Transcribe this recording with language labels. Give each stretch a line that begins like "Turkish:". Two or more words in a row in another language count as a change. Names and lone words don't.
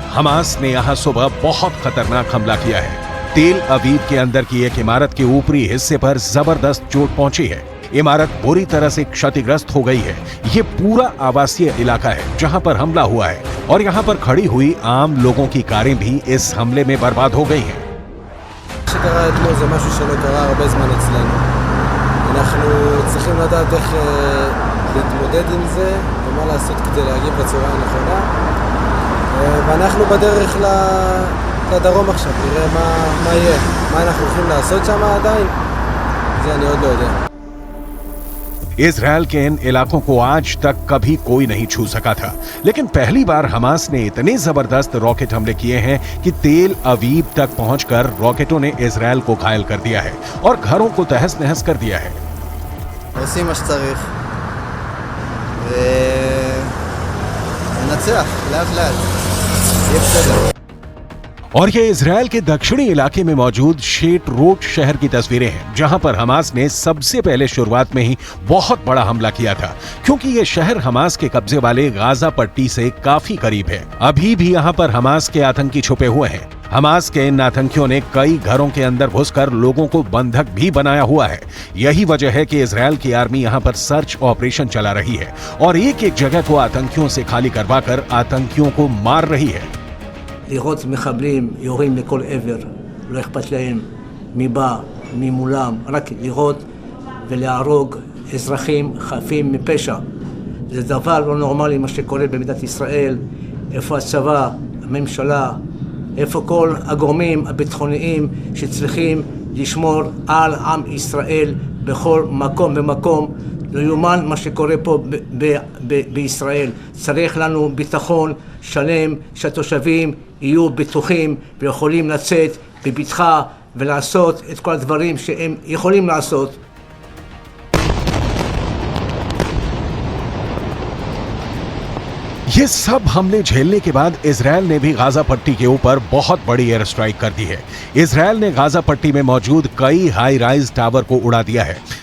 Hindi: हमास ने यहां सुबह बहुत खतरनाक हमला किया है। तेल अवीव के अंदर की एक इमारत के ऊपरी हिस्से पर जबरदस्त चोट पहुंची है। इमारत बुरी तरह से क्षतिग्रस्त हो गई है। ये पूरा आवासीय इलाका है जहां पर हमला हुआ है। और यहाँ पर खड़ी हुई आम लोगों की कारें भी इस हमले में बर्बाद हो गई हैं।
Hebrew: שקרה אתמול זה משהו שלא קרה הרבה זמן אצלנו. אנחנו צריכים לדעת איך להתמודד עם זה ומה לעשות כדי להגיב בצורה הנכונה. ואנחנו בדרך לדרום עכשיו, נראה מה יהיה. מה אנחנו הולכים לעשות שם עדיין? זה אני עוד לא יודע.
Hindi: इजराइल के इन इलाकों को आज तक कभी कोई नहीं छू सका था, लेकिन पहली बार हमास ने इतने जबरदस्त रॉकेट हमले किए हैं कि तेल अवीव तक पहुंचकर रॉकेटों ने इजराइल को घायल कर दिया है और घरों को तहस नहस कर दिया है।
Hebrew: עושים מה שצריך. וננצח, לאט לאט. יהיה בסדר.
Hindi: और ये इजराइल के दक्षिणी इलाके में मौजूद शेट रोट शहर की तस्वीरें हैं, जहां पर हमास ने सबसे पहले शुरुआत में ही बहुत बड़ा हमला किया था, क्योंकि ये शहर हमास के कब्जे वाले गाजा पट्टी से काफी करीब है। अभी भी यहाँ पर हमास के आतंकी छुपे हुए हैं। हमास के इन आतंकियों ने कई घरों के अंदर घुसकर लोगों को बंधक भी बनाया हुआ है। यही वजह है कि इजराइल की आर्मी यहाँ पर
English: search operation
Hindi: चला रही है और एक एक जगह को आतंकियों से खाली करवाकर आतंकियों को मार रही है।
Hebrew: לראות מחבלים יורים לכל עבר, לא אכפת להם מי בא, מי מולם, רק לראות ולהרוג אזרחים חפים מפשע. זה דבר לא נורמלי מה שקורה במדינת ישראל. איפה הצבא, הממשלה, איפה כל הגורמים הביטחוניים שצריכים לשמור על עם ישראל בכל מקום ומקום. לא יאומן מה שקורה פה בישראל. צריך לנו ביטחון שלם שהתושבים יהיו בטוחים ויכולים לצאת בבטחה ולעשות את כל הדברים שהם יכולים לעשות.
Hindi: ये सब हमले झेलने के बाद इजराइल ने भी गाजा पट्टी के ऊपर बहुत बड़ी
English: air strike
Hindi: कर दी है। इजराइल ने गाजा पट्टी में मौजूद कई
English: high rise tower
Hindi: को उड़ा दिया है।